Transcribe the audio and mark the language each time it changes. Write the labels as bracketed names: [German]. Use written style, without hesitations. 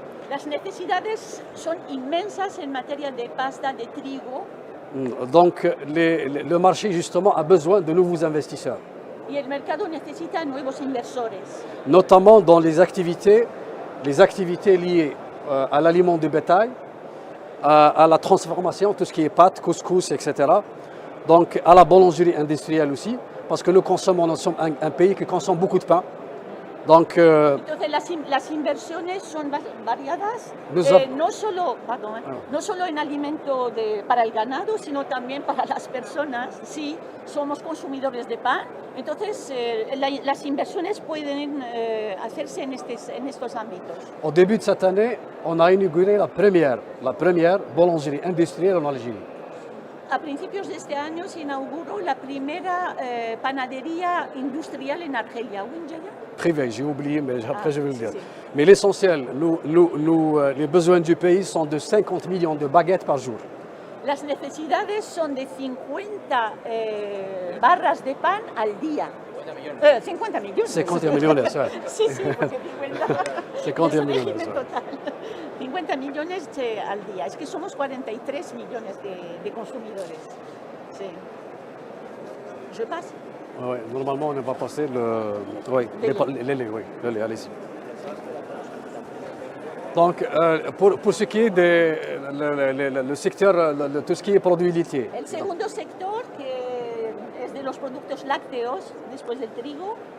[Spanish] Las necesidades son inmensas en materia de pasta, de trigo. [French] Donc, le marché, justement, a besoin de nouveaux investisseurs. [Spanish] Y el mercado necesita nuevos inversores. [French] Notamment dans les activités liées à l'aliment de bétail, à la transformation, tout ce qui est pâtes, couscous, etc. Donc à la boulangerie industrielle aussi, parce que nous sommes un pays qui consomme beaucoup de pain. Donc, [Spanish] Entonces las inversiones son variadas, no solo en alimento para el ganado, sino también para las personas. Sí, somos consumidores de pan, entonces las inversiones pueden hacerse en estos ámbitos. [French] Au début de cette année, on a inauguré la première boulangerie industrielle en Algérie. [Spanish] A principios de este año se inauguró la primera panadería industrial en Argelia. [French] Privé, j'ai oublié, mais après je vais le dire. [Spanish] Si. [French] Mais l'essentiel, les besoins du pays sont de 50 millions de baguettes par jour. [Spanish] Las necesidades son de 50 barras de pan al día. 50 millones. 50 millones, ouais. Sí, porque 50 millones, régimen [French] ouais. [Spanish] total. 50 millones al día. Es que somos 43 millones de consumidores. [French] Sí. Je passe. Ouais, normalement, on ne va passer les laits, allez-y. Donc, pour ce qui est le secteur, tout ce qui est produits laitiers. [Spanish] El segundo sector, que es de los productos lácteos, después del trigo.